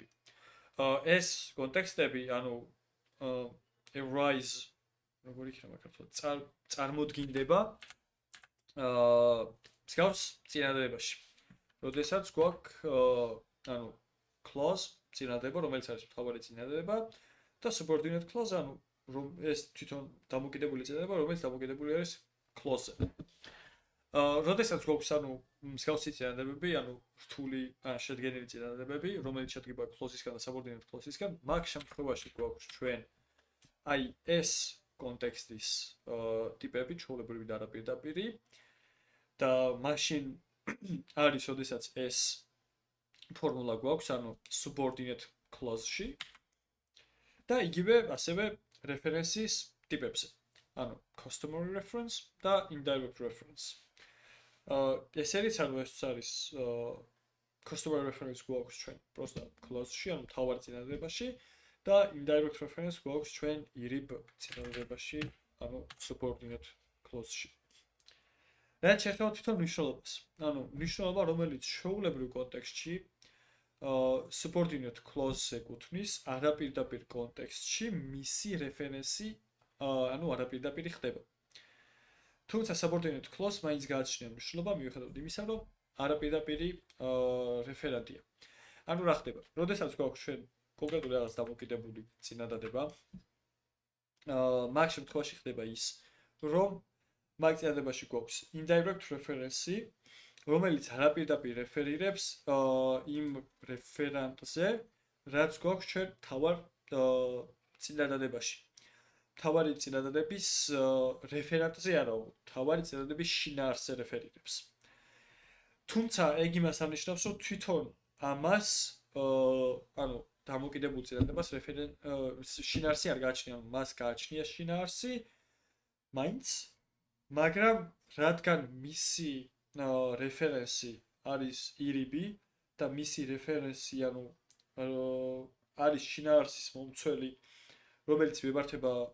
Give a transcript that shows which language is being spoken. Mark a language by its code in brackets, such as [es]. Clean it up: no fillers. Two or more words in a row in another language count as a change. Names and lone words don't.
[ka] ეს კონტექსტები, ანუ arise, როგორ იქნება ქართულად, წარმოდგინდება მსგავს წინადადებაში. როდესაც გვაქვს ანუ clause წინადადება, რომელიც არის მთავარი წინადადება და [en] subordinate clause, [ka] ანუ ეს თვითონ დამოკიდებული წინადადება, რომელიც დამოკიდებული არის clause-ზე. როდესაც გვაქვს ანუ მსგავსი წინადადებები, ანუ რთული ან შედგენილი წინადადებები, რომელიც შედგება clause-ისგან და [en] subordinate clause-ისგან, [ka] მაგ შემთხვევაში გვაქვს ჩვენ აი ეს კონტექსტის ტიპები, ჩვეულებრივი და არაპირდაპირი და მაშინ არის, როდესაც ეს ფორმულა გვაქვს, ანუ [en] subordinate clause-ში [ka] და იგივე ასევე references ტიპებზე, ანუ [en] customary reference [ka] და [en] indirect reference. [ka] ეს არის [en] customary reference [ka] გვაქვს ჩვენ просто clause-ში, ანუ მთავარი წინადადებაში და [en] indirect reference [ka] გვაქვს ჩვენ ირიბ წინადადებაში, ანუ [en] subordinate clause-ში. [ka] რაც შეეხება თვითონ მნიშვნელობას. ანუ მნიშვნელობა, რომელიც ჩვეულებრივ კონტექსტში [en] subordinate clause-ს [ka] ეკუთვნის, არაპირდაპირ კონტექსტში მისი რეფერენსი, ანუ არაპირდაპირი ხდება. თუმცა [en] subordinate clause [ka] მაინც გააჩნია მნიშვნელობა მიუხედავად იმისა, რომ არაპირდაპირი რეფერენტია. ანუ რა ხდება? როდესაც გვაქვს ჩვენ კონკრეტული რაღაც დამოკიდებული წინადადება, მაგ შემთხვევაში ხდება ის, რომ მაგ წინადადებაში გვაქვს [en] indirect reference, [ka] რომელიც არაპირდაპირ რეფერირებს იმ რეფერენტზე, რაც გვაქვს ჩვენ თავარ წინადადებაში. თავარი წინადადების რეფერენტზე არა, თავარი წინადადების შინაარსზე რეფერირებს. თუმცა ეგ იმას ამნიშნავს, რომ თვითონ ამას ანუ დამოკიდებულ წინადადებას შინაარსი არ გააჩნია, მას გააჩნია შინაარსი, მაინც, მაგრამ რადგან მისი რეფერენსი არის ირიბი და მისი რეფერენსი ანუ არის შინაარსის მომცველი, რომელიც მიმართება